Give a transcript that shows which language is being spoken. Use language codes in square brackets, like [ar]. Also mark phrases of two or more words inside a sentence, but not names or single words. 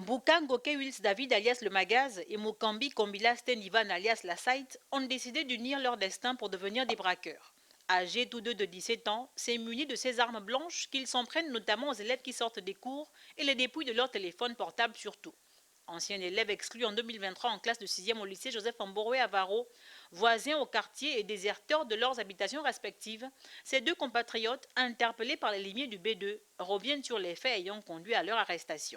[fr] Mbouka Ngoke Wills David alias le Magaz et Mukambi Kombila Stenivan alias la Site ont décidé d'unir leur destin pour devenir des braqueurs. Âgés tous deux de 17 ans, c'est munis de ces armes blanches qu'ils s'en prennent notamment aux élèves qui sortent des cours et les dépouillent de leur téléphone portable surtout. Ancien élève exclu en 2023 en classe de 6e au lycée Joseph Amboroué à Varro, voisins au quartier et déserteurs de leurs habitations respectives, ces deux compatriotes, interpellés par les limiers du B2, reviennent sur les faits ayant conduit à leur arrestation.